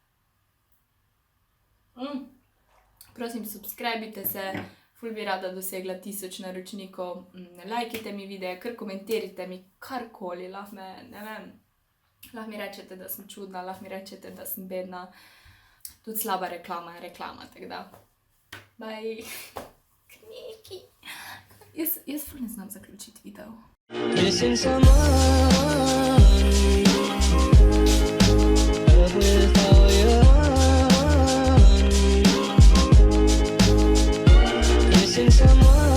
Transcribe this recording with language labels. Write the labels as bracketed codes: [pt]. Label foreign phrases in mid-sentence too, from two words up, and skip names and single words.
[sl] Prosim, subscribite se, ful bi rada dosegla 1000 naročnikov, lajkite mi videe, kar komentirajte mi karkoli, lahko me, ne vem, lahko mi rečete, da sem čudna, lahko mi rečete, da sem bedna, tudi slaba reklama je reklama, tako da, bye. Kniki. Jaz ful ne znam zaključiti video. [en] Missing someone with all your heart. Missing someone